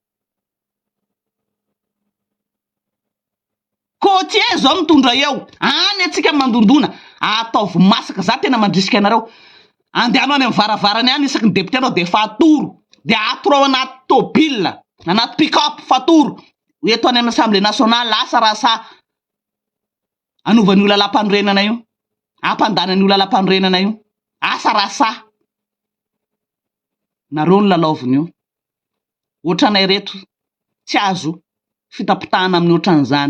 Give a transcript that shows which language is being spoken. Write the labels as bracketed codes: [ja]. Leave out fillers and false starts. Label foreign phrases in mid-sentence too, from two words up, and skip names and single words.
[mg] Côtier zao mitondra eo any atsika mandondona ataovy masaka za tena mandrisika anareo andehanao any amin'ny varavarany any isaky ny député anao de fatoro de atorao anaty tôbila anaty pick-up fatoro eto any amin'ny [fr] assemblée nationale [mg] asa raha sa anovan'io lalam-panorenana io ampandanan'io lalam-panorenana io asa raha sa nareo ny lalaoviny io ohatranay reto tsy azo fitapitahana amin'ny ohatran'izany.